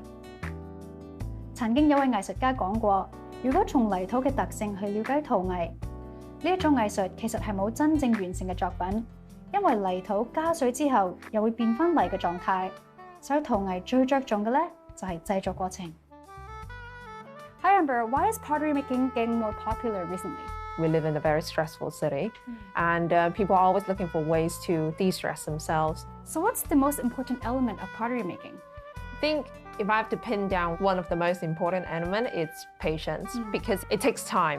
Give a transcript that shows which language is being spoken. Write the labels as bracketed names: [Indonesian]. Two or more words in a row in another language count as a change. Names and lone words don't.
[Cantonese] 曾經有位藝術家講過，如果從泥土嘅特性去了解陶藝，呢一種藝術其實係冇真正完成嘅作品，因為泥土加水之後又會變翻泥嘅狀態，所以陶藝最着重嘅咧就係製作過程。 [English] Hi Amber, why is pottery making getting more popular recently? We live in a very stressful city, and people are always looking for ways to de-stress themselves. So what's the most important element of pottery making? I think If I have to pin down one of the most important elements, it's patience because it takes time.